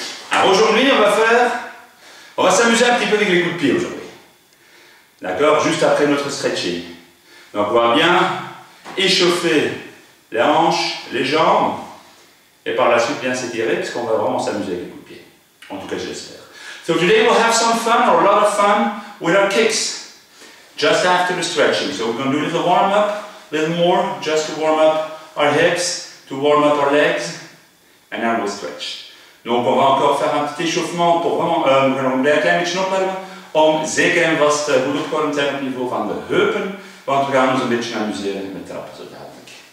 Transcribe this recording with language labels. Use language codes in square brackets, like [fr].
[fr] Alors aujourd'hui, on va s'amuser un petit peu avec les coups de pied aujourd'hui. D'accord? Juste après notre stretching. Donc on va bien échauffer les hanches, les jambes, et par la suite bien s'étirer, parce qu'on va vraiment s'amuser avec les coups de pied. En tout cas, j'espère. [en] So today we'll have some fun, or a lot of fun, with our kicks. Just after the stretching. So we're going to do a little warm up, a little more, just to warm up our hips, to warm up our legs, and now we'll stretch. [fr] Donc on va encore faire un petit échauffement pour vraiment, [nl] we gaan nog een klein beetje opwarmen, om zeker en vast goed opgewarmd te zijn op niveau van de heupen, want we gaan ons een beetje amuseren met trappen zo dadelijk.